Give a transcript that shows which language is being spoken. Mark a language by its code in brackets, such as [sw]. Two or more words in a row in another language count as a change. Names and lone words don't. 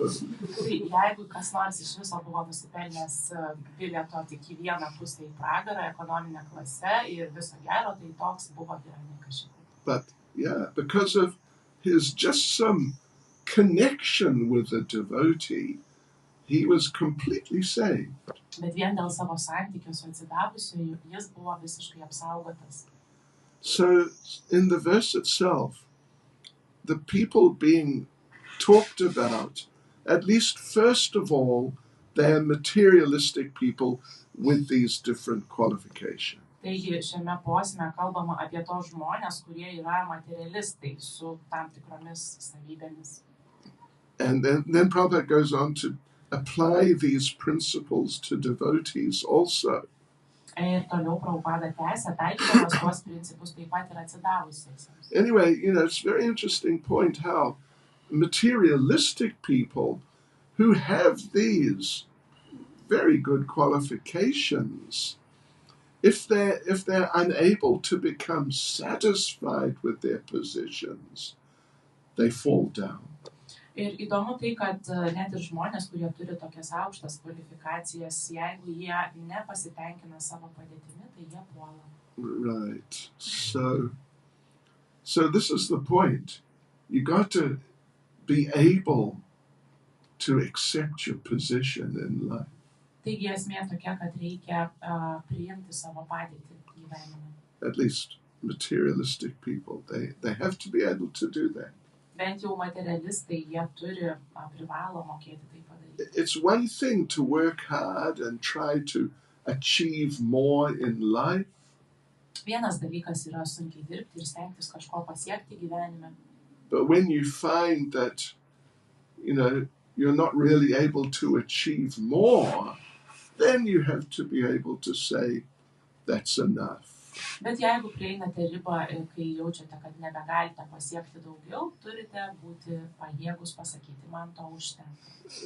[lt] Jeigu kas nors iš viso buvo nusipelnęs bilieto tik į vieną pusę į pragarą, ekonominę klasę ir viso gero, tai toks buvo Hiranyakashipu. [en] But because of his just some connection with the devotee, he was completely saved. [lt] Bet vien dėl savo santykio su atsidavusiu, jis buvo visiškai apsaugotas. [en] So in the verse itself, the people being talked about, at least first of all, they're materialistic people with these different qualifications. [lt] Taigi šiame posme kalbama apie tos žmonės, kurie yra materialistai su tam tikromis savybėmis. [en] And then Prabhupada goes on to apply these principles to devotees also. [lt] Ir toliau Prabhupada tęsia, taikydamas tuos principus taip pat ir atsidavusiesiems. [en] Anyway, it's a very interesting point how materialistic people who have these very good qualifications, if they're unable to become satisfied with their positions, they fall down. [lt] Ir įdomu tai, kad net ir žmonės, kurie turi tokias aukštas kvalifikacijas, jeigu jie nepasitenkina savo padėtimi, tai jie puola. [en] Right. So this is the point. You got to be able to accept your position in life. [lt] Taigi esmė tokia, kad reikia priimti savo padėtį gyvenime. [en] At least materialistic people, they have to be able to do that. [lt] Bent jau materialistai, jie turi privalo mokėti tai padaryti. [en] It's one thing to work hard and try to achieve more in life. [lt] Vienas dalykas yra sunkiai dirbti ir stengtis kažko pasiekti gyvenime. [en] But when you find that, you're not really able to achieve more, then you have to be able to say, that's enough. [lt] Bet jeigu prieinate ribą, kai jaučiate, kad nebegalite pasiekti daugiau, turite būti pajėgus pasakyti, man to užtenka.